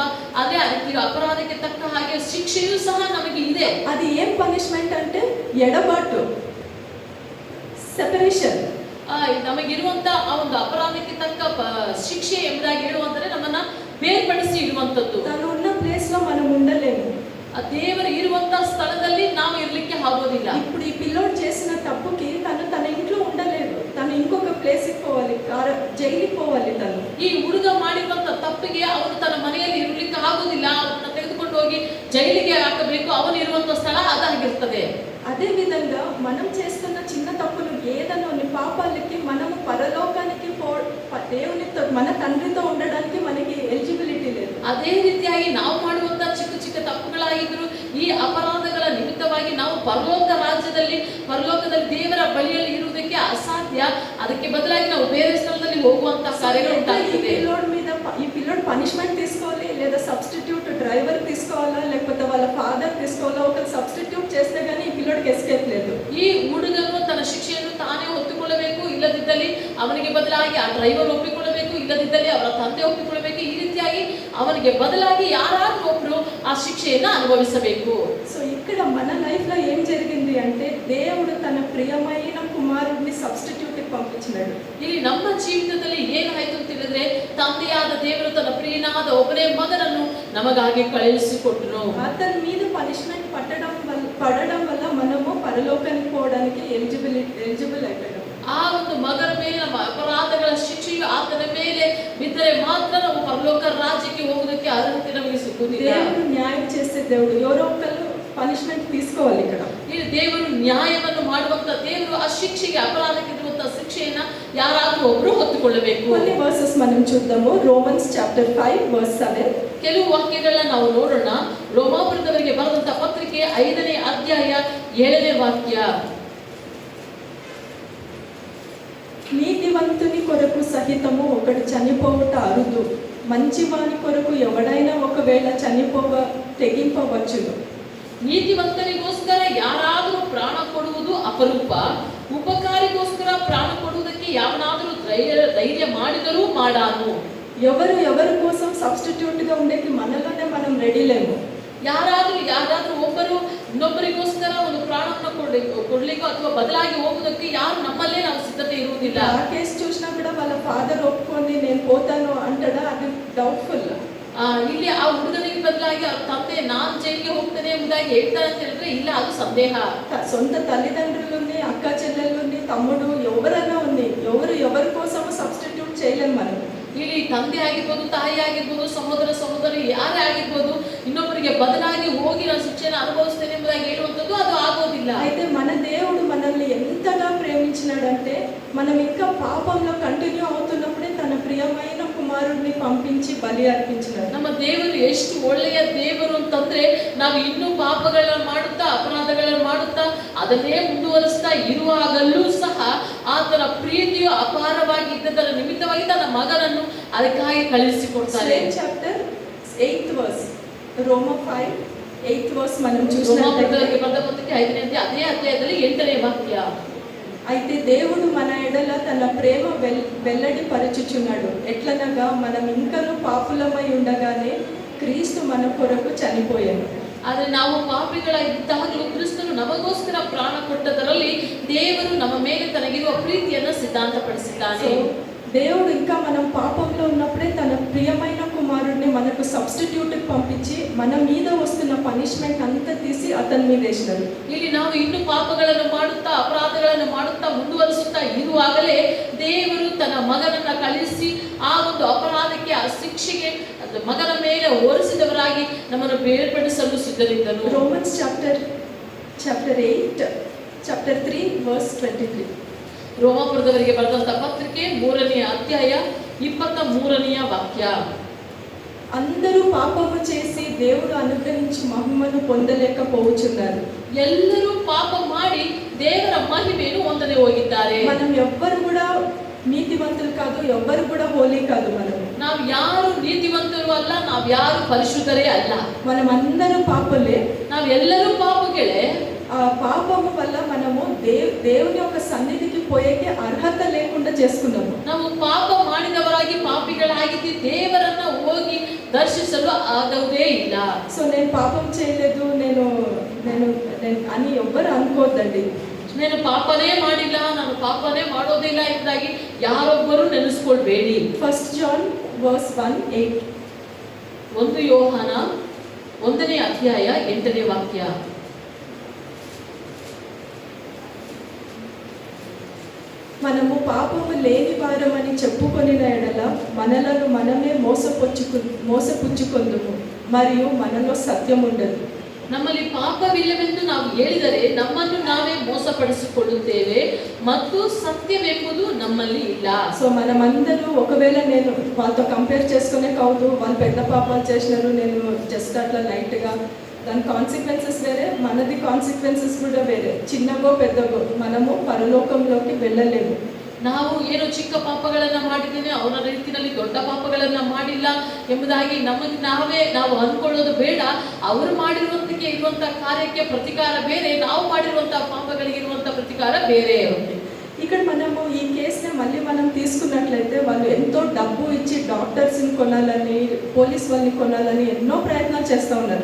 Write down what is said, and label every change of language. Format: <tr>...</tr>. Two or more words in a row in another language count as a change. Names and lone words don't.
<kn>ಅದೇ ಈಗ ಅಪರಾಧಕ್ಕೆ ತಕ್ಕ ಹಾಗೆ ಶಿಕ್ಷೆಯೂ ಸಹ ನಮಗೆ ಇದೆ.</kn> <te>అది ఏం పనిష్మెంట్ అంటే ఎడబాటు,</te> <kn>ಸೆಪರೇಷನ್. ನಮಗಿರುವಂತ ಆ ಒಂದು ಅಪರಾಧಕ್ಕೆ ತಕ್ಕ ಶಿಕ್ಷೆ ಎಂಬುದಾಗಿ ಹೇಳುವಂತಂದ್ರೆ ನಮ್ಮನ್ನ ಬೇರ್ಪಡಿಸಿ ಇಡುವಂತದ್ದು.</kn> <te>ತಾನು ఉన్న ప్లేస్ లో మనం ఉండలేము.</te> <kn>ಆ ದೇವರು ಇರುವಂತ ಸ್ಥಳದಲ್ಲಿ ನಾವು ಇರ್ಲಿಕ್ಕೆ ಆಗೋದಿಲ್ಲ.</kn> <te>ఇప్పుడు ఈ పిల్లోడు చేసిన తప్పుకి తను తన ఇంట్లో ఉండలేదు, తను ఇంకొక ప్లేస్కి పోవాలి, జైలుకి పోవాలి. తను</te> <kn>ಈ ಹುಡುಗ ಮಾಡಿರುವಂತ ತಪ್ಪಿಗೆ ಅವನು ತನ್ನ ಮನೆಯಲ್ಲಿ ಇರ್ಲಿಕ್ಕೆ ಆಗೋದಿಲ್ಲ, ಅವನನ್ನ ತೆಗೆದುಕೊಂಡು ಹೋಗಿ ಜೈಲಿಗೆ ಹಾಕಬೇಕು. ಅವನು ಇರುವಂತ ಸ್ಥಳ ಅದಾಗಿರ್ತದೆ.</kn> <te>అదే విధంగా మనం చేస్తున్న చిన్న తప్పులు ఏదైనా పాపాలకి మనము పరలోకానికి దేవునితో మన తండ్రితో ఉండడానికి మనకి ఎలిజిబిలిటీ లేదు.</te> <kn>ಅದೇ ರೀತಿಯಾಗಿ ನಾವು ಮಾಡುವಂತ ಚಿಕ್ಕ ಚಿಕ್ಕ ತಪ್ಪುಗಳಾಗಿದ್ರು ಈ ಅಪರಾಧಗಳ ನಿಮಿತ್ತವಾಗಿ ನಾವು ಪರಲೋಕದಲ್ಲಿ ದೇವರ ಬಳಿಯಲ್ಲಿ ಇರುವುದಕ್ಕೆ ಅಸಾಧ್ಯ. ಅದಕ್ಕೆ ಬದಲಾಗಿ ನಾವು ಬೇರೆ ಸ್ಥಳದಲ್ಲಿ ಹೋಗುವಂತ ಕಾರ್ಯಗಳು ಉಂಟಾಗ್ತದೆ.</kn> <te>ఈ పిల్లోడు పనిష్మెంట్ తీసుకోవాలి, లేదా</te> <en>substitute driver</en> <te>తీసుకోవాలా, లేకపోతే వాళ్ళ ఫాదర్ తీసుకోవాలా. ఒకరు సబ్స్టిట్యూట్ చేస్తే గానీ ఈ పిల్లోడికి ఎస్కేప్ లేదు.</te> <kn>ಈ ಹುಡುಗನು ತನ್ನ ಶಿಕ್ಷೆಯನ್ನು ತಾನೇ ಒಪ್ಪಿಕೊಳ್ಳಬೇಕು, ಇಲ್ಲದಿದ್ದಲ್ಲಿ ಅವನಿಗೆ ಬದಲಾಗಿ ಆ ಡ್ರೈವರ್ ಒಪ್ಪಿಕೊಳ್ಳಬೇಕು, ಇಲ್ಲದಿದ್ದಲ್ಲಿ ಅವರ ತಂದೆ ಒಪ್ಪಿಕೊಳ್ಳಬೇಕು. ಈ ರೀತಿಯಾಗಿ ಅವನಿಗೆ ಬದಲಾಗಿ ಯಾರಾದ್ರೂ ಒಬ್ರು ಆ ಶಿಕ್ಷೆಯನ್ನ ಅನುಭವಿಸಬೇಕು.</kn> <te>సో ఇక్కడ మన లైఫ్ లో ఏం జరిగింది అంటే దేవుడు తన ప్రియమైన కుమారుడిని సబ్స్టిట్యూట్ పంపించాడు.</te> <kn>ಇಲ್ಲಿ ನಮ್ಮ ಜೀವಿತದಲ್ಲಿ ಏನಾಯ್ತು ಅಂತ ಹೇಳಿದ್ರೆ, ತಂದೆಯಾದ ದೇವರು ತನ್ನ ಪ್ರಿಯನಾದ ಒಬ್ಬನೇ ಮಗನನ್ನು ನಮಗಾಗಿ ಕಳುಹಿಸಿಕೊಟ್ಟನು.</kn> <te>అతని మీద పనిష్మెంట్ పడడం వల్ల మనము పరలోకానికి పోవడానికి ఎలిజిబుల్ అయిపోయాం.</te> <kn>ಆ ಒಂದು ಮಗನ ಮೇಲೆ ನಮ್ಮ ಅಪರಾಧಗಳ ಶಿಕ್ಷೆಯು ಆತನ ಮೇಲೆ ಬಿದ್ದರೆ ಮಾತ್ರ ನಾವು ಪರಲೋಕ ರಾಜ್ಯಕ್ಕೆ ಹೋಗುವುದಕ್ಕೆ ಅರ್ಹತೆ ನಮಗೆ ಸಿಗುವುದಿಲ್ಲ.</kn> <te>దేవుడు న్యాయం చేసే దేవుడు. ఎవరో ఒకళ్ళు పనిష్మెంట్ తీసుకోవాలి. ఇక్కడ</te> <kn>ಇಲ್ಲಿ ದೇವರು ನ್ಯಾಯವನ್ನು ಮಾಡುವಂತ ದೇವರು ಆ ಶಿಕ್ಷೆಗೆ, ಅಪರಾಧಕ್ಕೆ ಇರುವಂತಹ ಶಿಕ್ಷೆಯನ್ನ ಯಾರಾದ್ರೂ ಒಬ್ರು ಹೊತ್ತುಕೊಳ್ಳಬೇಕು.</kn> <te>కొన్ని వర్సెస్ మనం చూద్దాము.</te> <en>Romans chapter 5 verse 7.</en> <kn>ಕೆಲವು ವಾಕ್ಯಗಳನ್ನ ನಾವು ನೋಡೋಣ. ರೋಮಾಪುರದವರಿಗೆ ಬರೆದಂತ ಪತ್ರಿಕೆ 5ನೇ ಅಧ್ಯಾಯ 7ನೇ ವಾಕ್ಯ.</kn> <te>నీతివంతుని కొరకు సహితము ఒకడు చనిపోవుట అరుదు, మంచివాని కొరకు ఎవడైనా ఒకవేళ తెగింపవచ్చును.</te> <kn>ನೀತಿವಂತನಿಗೋಸ್ಕರ ಯಾರಾದರೂ ಪ್ರಾಣ ಕೊಡುವುದು ಅಪರೂಪ, ಉಪಕಾರಿಗೋಸ್ಕರ ಪ್ರಾಣ ಕೊಡುವುದಕ್ಕೆ ಯಾವನಾದರೂ ಧೈರ್ಯ ಮಾಡಿದರೂ ಮಾಡಾನು.</kn> <te>ఎవరి కోసం సబ్స్టిట్యూట్ గా ఉండేకి మనలోనే మనం రెడీ లేము.</te> <kn>ಯಾರಾದ್ರೂ ಒಬ್ಬರು ಇನ್ನೊಬ್ಬರಿಗೋಸ್ಕರ ಒಂದು ಪ್ರಾಣವನ್ನು ಕೊಡ್ಲಿಕ್ಕೋ ಅಥವಾ ಬದಲಾಗಿ ಹೋಗುವುದಕ್ಕೆ ಯಾರು ನಮ್ಮಲ್ಲೇ ನಾವು ಸಿದ್ಧತೆ ಇರುವುದಿಲ್ಲ.</kn> <te>ಆ ಕೇಸ್ చూసినా కూడా వాళ్ళ ఫాదర్ ఒప్పుకొని నేను పోతాను అంటాడా? అది డౌట్ఫుల్.</te> <kn>ಇಲ್ಲಿ ಆ ಹುಡುಗನಿಗೆ ಬದಲಾಗಿ ಅವ್ರ ತಂದೆ ನಾನ್ ಜೈಲಿಗೆ ಹೋಗ್ತೇನೆ ಎಂಬುದಾಗಿ ಹೇಳ್ತಾರೆ ಅಂತ ಹೇಳಿದ್ರೆ ಇಲ್ಲ, ಅದು ಸಂದೇಹ.</kn> <te>సొంత తల్లిదండ్రులని, అక్క చెల్లెళ్ళని, తమ్ముడు ఎవరైనా ఉంది, ఎవరి కోసం సబ్స్టిట్యూట్ చేయలేము మనం.</te> <kn>ಇಲ್ಲಿ ತಂದೆ ಆಗಿರ್ಬೋದು, ತಾಯಿ ಆಗಿರ್ಬೋದು, ಸಹೋದರಿ ಯಾರೇ ಆಗಿರ್ಬೋದು, ಇನ್ನೊಬ್ಬರಿಗೆ ಬದಲಾಗಿ ಹೋಗಿ ನಾನು ಶಿಕ್ಷೆಯನ್ನು ಅನುಭವಿಸ್ತೇನೆ ಎಂಬುದಾಗಿ ಹೇಳುವಂಥದ್ದು ಅದು ಆಗೋದಿಲ್ಲ.</kn> <te>అయితే మన దేవుడు మనల్ని ఎంతగా ప్రేమించినాడంటే మనం ఇంకా పాపంలో కంటిన్యూ అవుతున్నప్పుడే తన ప్రియమైన కుమారుడిని పంపించి బలి అర్పించినాడు.</te> <kn>ನಮ್ಮ ದೇವರು ಎಷ್ಟು ಒಳ್ಳೆಯ ದೇವರು ಅಂತಂದ್ರೆ, ನಾವು ಇನ್ನೂ ಪಾಪಗಳನ್ನ ಮಾಡುತ್ತಾ, ಅಪರಾಧಗಳನ್ನ ಮಾಡುತ್ತಾ ಅದನ್ನೇ ಮುಂದುವರಿಸ್ತಾ ಇರುವಾಗಲೂ ಸಹ ಆತನ ಪ್ರೀತಿಯು ಅಪಾರವಾಗಿ ಇದ್ದದರ ನಿಮಿತ್ತವಾಗಿ ತನ್ನ ಮಗನನ್ನು ಅದಕ್ಕಾಗಿ ಕಳುಹಿಸಿಕೊಡ್ತಾರೆ.</kn> <en>chapter 8th verse, Roma 5 8th verse</en> <te>మనం చూసినట్లయితే</te> <kn>5ನೇ ಅದೇ ಅಧ್ಯಾಯದಲ್ಲಿ 8ನೇ ವಾಕ್ಯ.</kn> <te>అయితే దేవుడు మన ఎడల తన ప్రేమ వెల్లడి పరచుచున్నాడు. ఎట్లనగా మనం ఇంకను పాపులమై ఉండగానే క్రీస్తు మన కొరకు చనిపోయాను.</te> <kn>ಆದರೆ ನಾವು ಪಾಪಿಗಳಾಗಿದ್ದಾಗಲೂ ಕ್ರಿಸ್ತನು ನಮಗೋಸ್ಕರ ಪ್ರಾಣ ಕೊಟ್ಟದರಲ್ಲಿ ದೇವರು ನಮ್ಮ ಮೇಲೆ ತನಗಿರುವ ಪ್ರೀತಿಯನ್ನು ಸಿದ್ಧಾಂತಪಡಿಸಿದ್ದಾನೆ.</kn> <te>దేవుడు ఇంకా మనం పాపంలో ఉన్నప్పుడే తన ప్రియమైన కుమారుడిని మనకు సబ్స్టిట్యూట్ పంపించి మన మీద వస్తున్న పనిష్మెంట్ అంతా తీసి అతని మీద వేసినాడు.</te> <kn>ಇಲ್ಲಿ ನಾವು ಇನ್ನು ಪಾಪಗಳನ್ನು ಮಾಡುತ್ತಾ, ಅಪರಾಧಗಳನ್ನು ಮಾಡುತ್ತಾ ಮುಂದುವರಿಸುತ್ತಾ ಇರುವಾಗಲೇ ದೇವರು ತನ್ನ ಮಗನನ್ನ ಕಳಿಸಿ ಆ ಒಂದು ಅಪರಾಧಕ್ಕೆ, ಆ ಶಿಕ್ಷೆಗೆ ಮಗನ ಮೇಲೆ ಹೊರಿಸಿದವರಾಗಿ ನಮ್ಮನ್ನು ಬೇರ್ಪಡಿಸಲು ಸಿದ್ಧರಿದ್ದನು.</kn> <en>Romans chapter 8 chapter 3 verse 23.</en> <kn>ರೋಮಾಪುರದವರಿಗೆ ಬರೆದಂತ ಪತ್ರಿಕೆ 3ನೇ ಅಧ್ಯಾಯ 23ನೇ ವಾಕ್ಯ.</kn> <te>అందరూ పాపము చేసి దేవుడు అనుగ్రహించి మహిమను పొందలేకపోవచ్చున్నారు.</te> <kn>ಎಲ್ಲರೂ ಪಾಪ ಮಾಡಿ ದೇವರ ಮಹಿಮೆಯನ್ನು ಹೊಂದದೆ ಹೋಗಿದ್ದಾರೆ.</kn> <te>మనం ఎవ్వరు కూడా నీతివంతులు కాదు, ఎవ్వరు కూడా హోలీ కాదు.</te> <kn>ನಾವು ಯಾರು ನೀತಿವಂತರು ಅಲ್ಲ, ನಾವು ಯಾರು ಪರಿಶುದ್ಧರೇ ಅಲ್ಲ.</kn> <te>మనం అందరం పాపలే.</te> <kn>ನಾವೆಲ್ಲರೂ ಪಾಪಗಳೇ.</kn> <te>ఆ పాపము వల్ల మనము దేవుని యొక్క సన్నిధికి పోయేకి అర్హత లేకుండా చేసుకున్నాము.</te> <kn>ನಾವು ಪಾಪ ಮಾಡಿದವರಾಗಿ ಪಾಪಿಗಳಾಗಿದ್ದು ದೇವರನ್ನ ಹೋಗಿ ದರ್ಶಿಸಲು ಆಗುವುದೇ ಇಲ್ಲ.</kn> <te>సో నేను పాపం చేయలేదు నేను నేను అని ఎవ్వరు అనుకోవద్దండి.</te> <kn>నేను ಪಾಪನೇ ಮಾಡಿಲ್ಲ, ನಾನು ಪಾಪನೇ ಮಾಡೋದಿಲ್ಲ ಎಂದಾಗಿ ಯಾರೊಬ್ಬರು ನೆನೆಸ್ಕೊಳ್ಬೇಡಿ.</kn> <en>1 John verse 1:8.</en> <kn>1 ಯೋಹಾನ 1ನೇ ಅಧ್ಯಾಯ 8ನೇ ವಾಕ್ಯ.</kn> <te>మనము పాపము లేని వారమని చెప్పుకొనిన ఎడల మనలను మనమే మోసపుచ్చుకొందుము మరియు మనలో సత్యం ఉండదు.</te> <kn>ನಮ್ಮಲ್ಲಿ ಪಾಪವಿಲ್ಲವೆಂದು ನಾವು ಹೇಳಿದರೆ ನಮ್ಮನ್ನು ನಾವೇ ಮೋಸಪಡಿಸಿಕೊಳ್ಳುತ್ತೇವೆ ಮತ್ತು ಸತ್ಯವೆಂಬುದು ನಮ್ಮಲ್ಲಿ ಇಲ್ಲ.</kn> <te>సో మనమందరూ ఒకవేళ నేను వాళ్ళతో కంపేర్ చేసుకునే కాదు, వాళ్ళు పెద్ద పాపాలు చేసినారు, నేను జస్ట్ అట్లా లైట్గా, దాని కాన్సిక్వెన్సెస్ వేరే, మనది కాన్సిక్వెన్సెస్ కూడా వేరే. చిన్నగో పెద్దగో మనము పరలోకంలోకి వెళ్ళలేము.</te> <kn>ನಾವು ಏನು ಚಿಕ್ಕ ಪಾಪಗಳನ್ನ ಮಾಡಿದ್ದೇವೆ, ಅವರ ರೀತಿಯಲ್ಲಿ ದೊಡ್ಡ ಪಾಪಗಳನ್ನ ಮಾಡಿಲ್ಲ ಎಂಬುದಾಗಿ ನಮಗೆ ನಾವು ಅಂದ್ಕೊಳ್ಳೋದು ಬೇಡ. ಅವರು ಮಾಡಿರುವಂತಕ್ಕೆ ಇರುವಂತಹ ಕಾರ್ಯಕ್ಕೆ ಪ್ರತಿಕಾರ ಬೇರೆ, ನಾವು ಮಾಡಿರುವಂತಹ ಪಾಪಗಳಿಗೆ ಇರುವಂತಹ ಪ್ರತಿಕಾರ ಬೇರೆ.</kn> <te>ఇక్కడ మనము ఈ కేసుని మళ్ళీ మనం తీసుకున్నట్లయితే వాళ్ళు ఎంతో డబ్బు ఇచ్చి డాక్టర్స్ని కొనాలని, పోలీస్ వాళ్ళని కొనాలని ఎన్నో ప్రయత్నాలు చేస్తూ ఉన్నారు.</te>